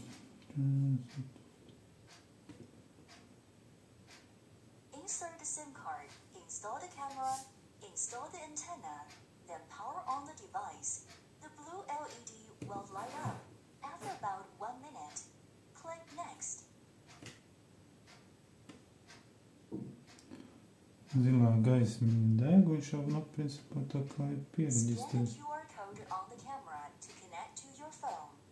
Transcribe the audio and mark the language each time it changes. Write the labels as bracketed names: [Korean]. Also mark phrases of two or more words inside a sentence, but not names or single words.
[English] Insert the SIM card, install the camera, install the antenna, then power on the device. The blue LED will light up. After about 1 minute, click Next. [Latvian] Zilā gaismiņa deg, viņš jau, nu, principā tā kā ir [English] Scan the [Latvian] pieregistrēts. [English] QR code on the camera to connect to your phone.